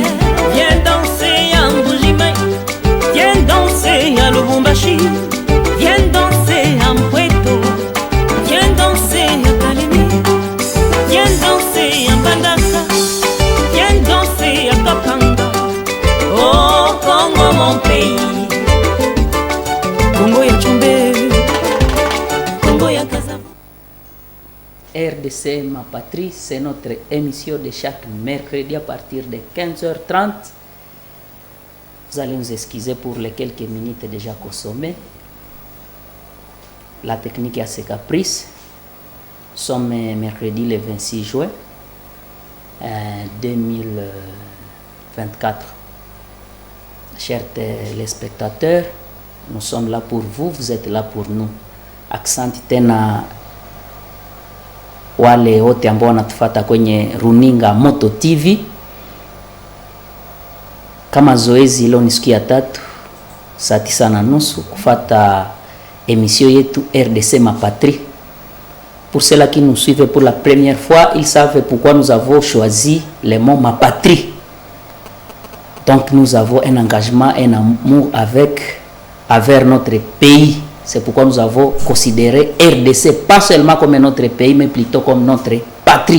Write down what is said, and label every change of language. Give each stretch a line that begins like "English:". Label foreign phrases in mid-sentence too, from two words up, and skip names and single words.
French: Viens danser à Mbujimai. Viens danser à Lubumbashi. Viens danser à Mpweto. Viens danser à Kalemi. Viens danser à Mbandaka. Viens danser à Kapanga. Oh Congo mon pays.
Lingala: Congo ya Tchombe. Congo ya Kazavu.
French: RDC ma patrie, c'est notre émission de chaque mercredi à partir de 15h30. Vous allez nous excuser pour les quelques minutes déjà consommées. La technique a ses caprices. Nous sommes mercredi le 26 juin 2024. Chers téléspectateurs, nous sommes là pour vous, vous êtes là pour nous.
Swahili: Aksanti tena wale wote ambao wanatufuata kwenye runinga Moto TV. Kama zoezi leo ni siku ya 3 saa 9:30 kufuata émission yetu RDC ma patrie.
French: Pour ceux qui nous suivent pour la première fois, ils savent pourquoi nous avons choisi le mot ma patrie. Donc nous avons un engagement, un amour avec notre pays. C'est pourquoi nous avons considéré RDC pas seulement comme notre pays, mais plutôt comme notre patrie.